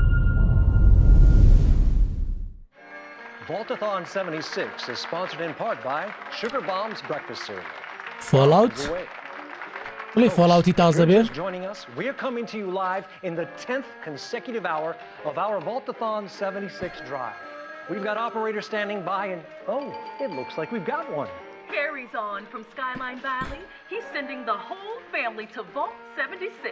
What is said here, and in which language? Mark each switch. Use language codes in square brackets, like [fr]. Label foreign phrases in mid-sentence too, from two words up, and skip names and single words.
[en] Vaultathon 76 is sponsored in part by Sugar Bomb's breakfast cereal. [ckb] Fallout بڵێ فۆڵاوتی تازە بێ [en] Joining us, we are coming to you live in the 10th consecutive hour of our Vaultathon 76 drive. We've got operators standing by and, oh, it looks like we've got one. Harry's on from Skyline Valley. He's sending the whole family to Vault 76.